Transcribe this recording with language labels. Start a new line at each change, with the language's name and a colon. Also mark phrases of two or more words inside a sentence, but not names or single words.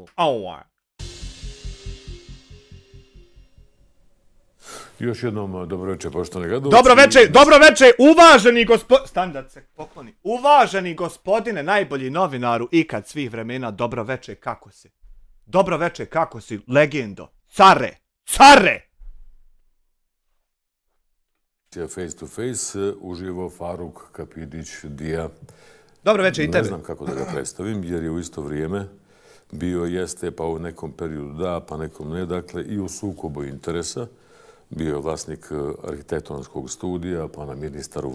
Bosnian: Još jednom dobro večer, poštovani gledalci. Dobro večer, uvaženi standard se pokloni. Uvaženi gospodine, najbolji novinaru ikad svih vremena, dobro večer, kako si? Dobro večer, kako si, legendo? Care!
English: Face to face,
Bosnian: uživo Faruk Kapidžić Dija. Dobro večer i tebe. Ne znam kako da ga predstavim, jer je u isto vrijeme bio, jeste, pa u nekom periodu da, pa nekom ne, dakle i u sukobu interesa. Bio je vlasnik arhitektonskog studija, pa na ministaru.